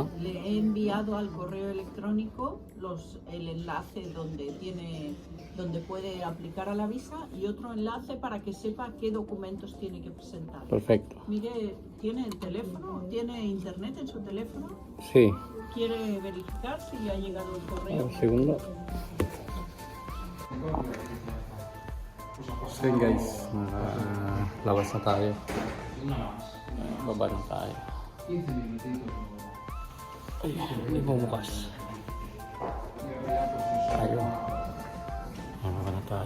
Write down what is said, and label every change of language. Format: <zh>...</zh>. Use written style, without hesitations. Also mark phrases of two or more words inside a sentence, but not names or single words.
<es>Le he enviado al correo electrónico el enlace donde puede aplicar a la visa y otro enlace para que sepa qué documentos tiene que presentar. Perfecto. Mire, ¿tiene el teléfono? ¿Tiene internet en su teléfono? Sí. ¿Quiere verificar si le ha llegado el correo? Un segundo.</es> <tl>So yun guys, labas na tayo. Baba na tayo. Ay, hindi bumukas. Tayo. Baba na tayo.</tl>